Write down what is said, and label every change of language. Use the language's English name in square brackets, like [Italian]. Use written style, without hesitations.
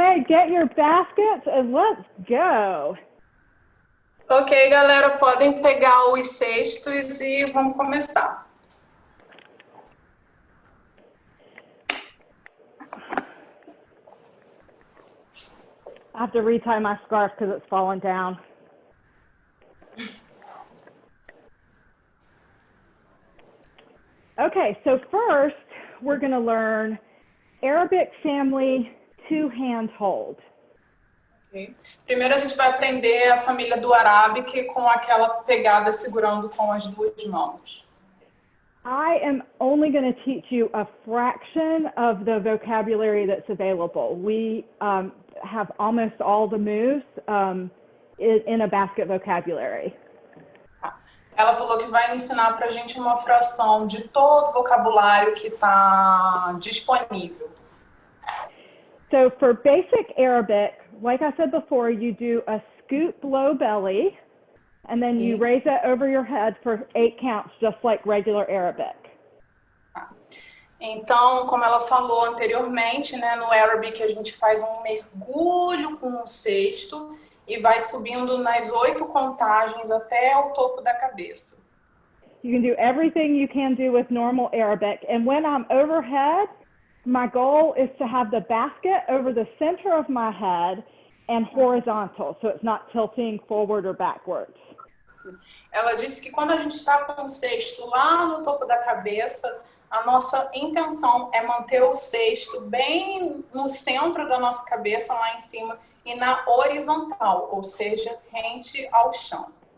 [English] get your baskets and let's go. [Portuguese] Ok, galera, podem pegar os cestos e vamos começar. [English] I have to retie my scarf because it's fallen down. Okay, so first we're going to learn Arabic family two-hand hold. Okay. [Portuguese] Primeiro a gente vai aprender a família do Arabic com aquela pegada segurando com as duas mãos. [English] I am only going to teach you a fraction of the vocabulary that's available. We have almost all the moves in a basket vocabulary. [Portuguese] Ela falou que vai ensinar para a gente uma fração de todo o vocabulário que está disponível. [English] So for basic Arabic, like I said before, you do a scoop low belly, and then you raise it over your head for 8 counts, just like regular Arabic. [Portuguese] Então, como ela falou anteriormente, né, no Arabic a gente faz um mergulho com o cesto e vai subindo nas 8 contagens até o topo da cabeça. [English] You can do everything you can do with normal Arabic, and when I'm overhead, my goal is to have the basket over the center of my head and horizontal, so it's not tilting forward or backwards. [Portuguese] Ela disse que quando a gente está com o cesto lá no topo da cabeça, a nossa intenção é manter o cesto bem no centro da nossa cabeça, lá em cima, e na horizontal, ou seja, rente ao chão.